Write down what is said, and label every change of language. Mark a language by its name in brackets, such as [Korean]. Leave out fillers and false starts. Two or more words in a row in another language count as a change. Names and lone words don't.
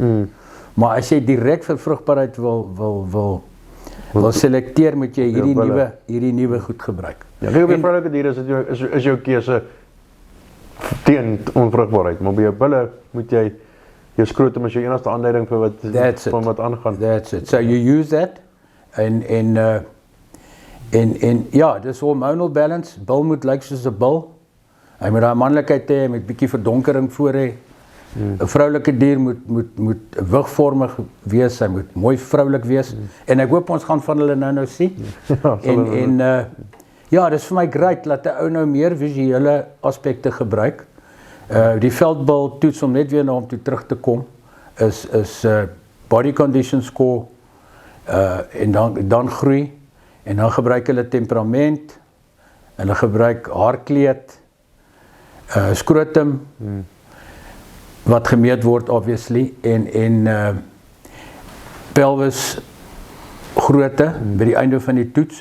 [Afrikaans] Maar as jy direk vir vrugbaarheid wil selekteer, moet jy hierdie nuwe goed gebruik. Ja, kyk op die vroulike diere is jou keuse teen onvrugbaarheid, maar by jou bulle moet jy jou skrotum as jou enigste aanduiding vir [English] That's it. [Afrikaans] van wat aangaan. [English] That's it. So you use that [Afrikaans] en ja, dis [English] hormonal balance. [Afrikaans] Bil moet lyk soos 'n bil. Hy moet daai manlikheid hê, met bietjie verdonkering voor hê. 'n Vroulike dier moet wigvormig wees, hy moet mooi vroulik wees. En ek hoop ons gaan van hulle nou sien. Ja, dis vir my great dat 'n ou nou meer visuele aspekte gebruik. Die veldbil toets om net weer na hom toe terug te kom is [English] body condition score [Afrikaans] en dan groei en dan gebruik hulle temperament, hulle gebruik haarkleed, skrotum wat gemeet word obviously en pelvis grootte by die einde van die toets.